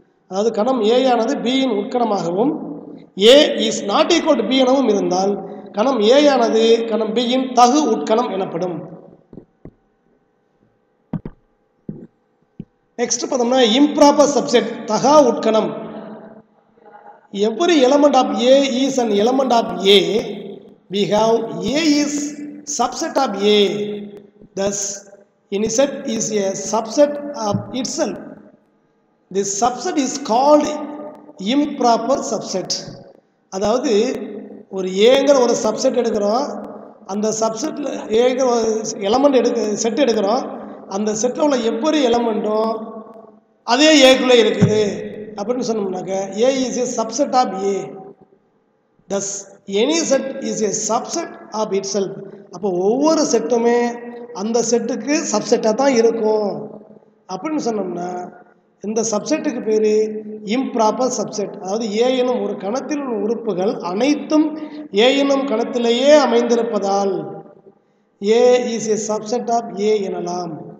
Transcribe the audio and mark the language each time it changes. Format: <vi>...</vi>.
<ta>அதாவது கணம் ஏ ஆனது பியின் உட்கணமாகவும்</ta> <en>A is not equal to B</en> <ta>எனவும் இருந்தால் கணம் ஏ ஆனது கணம் பியின் தகு உட்கணம் எனப்படும். நெக்ஸ்ட் பார்த்தோம்னா improper subset தகா உட்கணம்.</ta> <en>Every element of A is an element of A. We have A is subset of A. Thus, any set is a subset of itself. This subset is called improper subset.</en> <ta>அதாவது ஒரு ஏங்கிற ஒரு subset எடுக்கிறோம். அந்த சப்செட்டில் ஏங்கிற element set எடுக்கிறோம். அந்த settle உள்ள எவ்வொரு எலமெண்ட்டும் அதே ஏக்குள்ளே இருக்குது அப்படின்னு சொன்னோம்னாக்க</ta> <en>A is a subset of A. Thus, any set is a subset of itself.</en> <ta>அப்போ ஒவ்வொரு செட்டுமே அந்த செட்டுக்கு சப்செட்டாக தான் இருக்கும் அப்படின்னு சொன்னோம்னா இந்த சப்செட்டுக்கு பேர் இம்ப்ராப்பர் சப்செட். அதாவது ஏ எனும் ஒரு கணத்தில் உள்ள உறுப்புகள் அனைத்தும் ஏ எனும் கணத்திலேயே அமைந்திருப்பதால்</ta> <en>A is a subset of A</en> <ta>எனலாம்.</ta>